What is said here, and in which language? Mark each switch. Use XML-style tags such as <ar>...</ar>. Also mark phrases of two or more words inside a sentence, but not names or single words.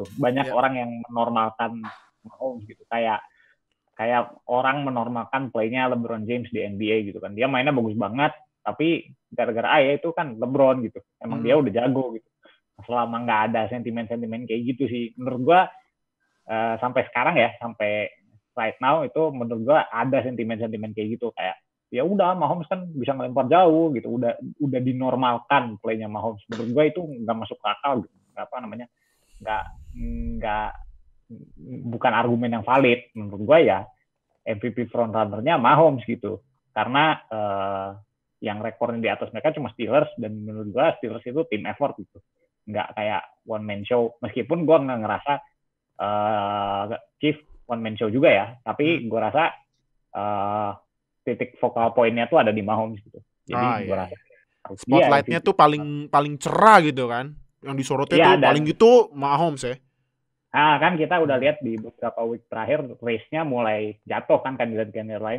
<id>Banyak orang yang menormalkan Mahomes gitu, kayak orang menormalkan playnya LeBron James di NBA gitu kan. Dia mainnya bagus banget, tapi gara-gara itu kan LeBron gitu. Emang dia udah jago gitu. Selama nggak ada sentimen-sentimen kayak gitu sih, menurut gua sampai sekarang ya, sampai</id> <en>right now</en> <id>itu menurut gua ada sentimen-sentimen kayak gitu, kayak ya udah Mahomes kan bisa ngelempar jauh gitu, udah dinormalkan playnya Mahomes. Menurut gue itu nggak masuk akal gitu. Nggak bukan argumen yang valid menurut gue ya.</id> <en>MVP frontrunner-</en> <id>nya Mahomes gitu, karena yang rekornya di atas mereka cuma Steelers, dan menurut gue Steelers itu tim effort gitu, nggak kayak</id> <en>one man show.</en> <id>Meskipun gue nggak ngerasa Chief</id> <en>one man show</en> <id>juga ya, tapi gue rasa titik</id> <en>focal point-</en> <id>nya tuh ada di Mahomes gitu. Jadi gue rasa spotlight-nya tuh paling cerah gitu kan. Yang disorotnya tuh paling gitu Mahomes ya. Nah, kan kita udah lihat di beberapa week terakhir race-nya mulai jatuh kan, kandidat-kandidat lain.</id>